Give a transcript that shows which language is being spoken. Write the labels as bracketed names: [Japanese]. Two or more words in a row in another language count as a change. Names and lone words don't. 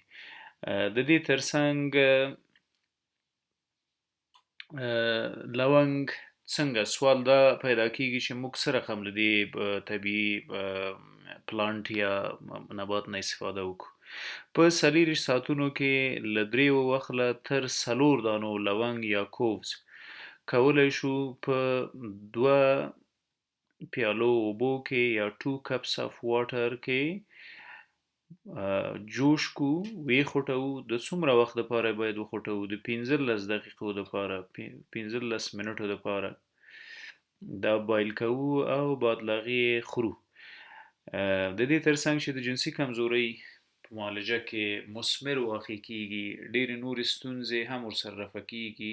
[Pashto] د دې ترڅنګ لونګ څنګه سوال دا پیدا کیږي چې موږ څه رقم له دې طبیعي پلانټ یا نبات نه استفاده وکړو. په 40 ساعتونو کې له 3 وخله تر 4 دانو لونګ یا کووز کولی شو په 2 پیالو اوبو کې یا [English] 2 cups of water [Pashto] کې جوش کو ویخوټو. د څومره وخت لپاره باید وخوټو؟ د 15 دقیقو لپاره، 15 منټو لپاره دا بایل کوو او بعد لغې خورو. د دې ترڅنګ چې د جنسي کمزورۍ په معالجه کې مثمر واقع کیږي، ډېرې نورې ستونزې هم ورسره رفع کیږي.